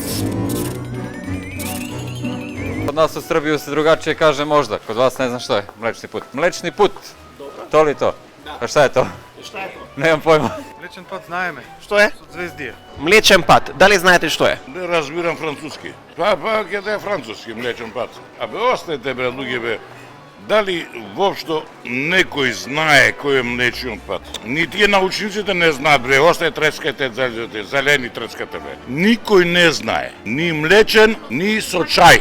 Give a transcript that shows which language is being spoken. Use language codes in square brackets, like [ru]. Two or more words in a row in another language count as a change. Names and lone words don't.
[sr] Kod nas u Srbiji se drugačije kaže možda, kod vas ne znam što je Mlečni put. Mlečni put, to li to? A šta je to? Šta je to? Nemam pojma. [mk] Млечен пад знаеме. [sr] Što je? Od Zvezdije. Mliječen pad. Da li znate što je? [mk] Не разбирам француски. Па ќе да е француски млечен пат. Абе остајте бре луѓе бе. Дали воопшто некој знае кој е млечен пат? Ни тие научниците не знаат бре, остај трескате зелени трескате бре. Никој не знае. Ни млечен, ни со чај.